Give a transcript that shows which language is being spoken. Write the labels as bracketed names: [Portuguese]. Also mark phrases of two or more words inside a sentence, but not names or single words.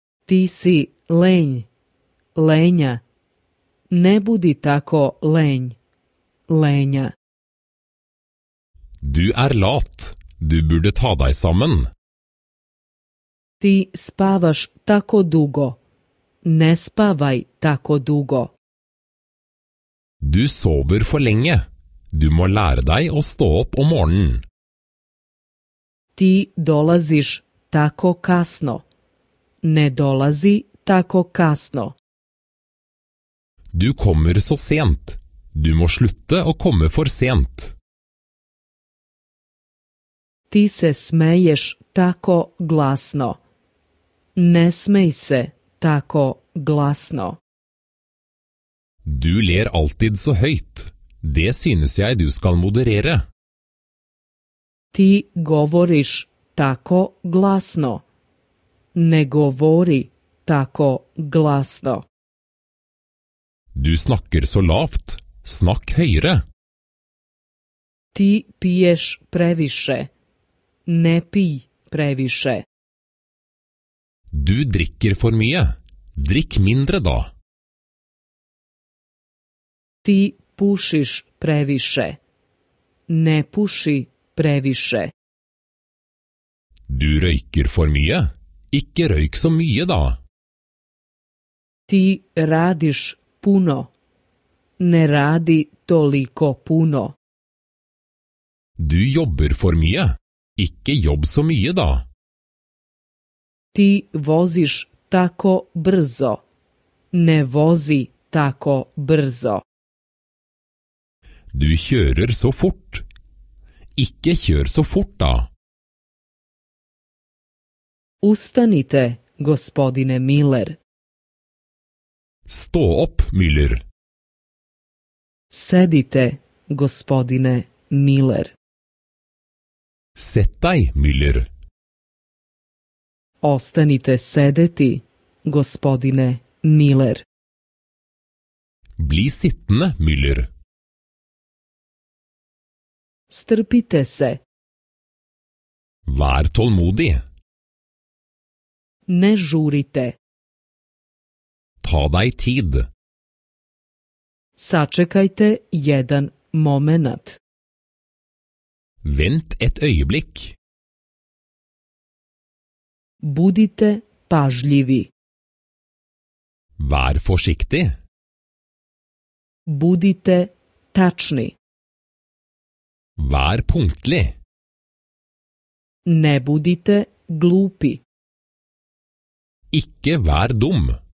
[Serbian] Ti si lenj, lenja. Ne budi tako lenj, lenja. [Norwegian] Du lat. Du burde ta deg sammen. [Serbian] Ti spavaš tako dugo. Ne spavaj tako dugo. [Norwegian] Du sover for lenge. Du må lære deg å stå opp om morgenen. [Serbian] Ti dolaziš tako kasno. Ne dolazi tako kasno. [Norwegian] Du kommer så sent. Du må slutte å komme for sent. [Serbian] Ti se smeješ tako glasno. Ne smej se tako glasno. [Norwegian] Du ler alltid så høyt. Det synes jeg du skal moderere. [Serbian] Ti govoriš tako glasno. Ne govori tako glasno. [Norwegian] Du snakker så lavt. Snakk høyere. [Serbian] Ti piješ previše. Ne pij previše. [Norwegian] Du drikker for mye. Drikk mindre da. [Serbian] Ti pušiš previše. Ne puši previše. [Norwegian] Du røyker for mye. Ikke røyk så mye da. [Serbian] Ti radiš puno. Ne radi toliko puno. [Norwegian] Du jobber for mye. Ikke jobb så mye da. [Serbian] Ti voziš tako brzo. Ne vozi tako brzo. [Norwegian] Du kjører så fort. Ikke kjør så fort da. [Serbian] Ustanite, gospodine Miller. [Norwegian] Stå opp, Müller. [Serbian] Sedite, gospodine Miller. [Norwegian] Sett deg, Müller. [Serbian] Ostanite sedeti, gospodine Miller. [Norwegian] Bli sittende, Müller. [Serbian] Strpite se. [Norwegian] Vær tålmodig. [Serbian] Ne žurite. [Norwegian] Ta deg tid. [Serbian] Sačekajte jedan moment. [Norwegian] Vent et øyeblikk. [Serbian] Budite pažljivi. [Norwegian] Vær forsiktig. [Serbian] Budite tačni. [Norwegian] Vær punktlig. [Serbian] Ne budite glupi. [Norwegian] Ikke vær dum.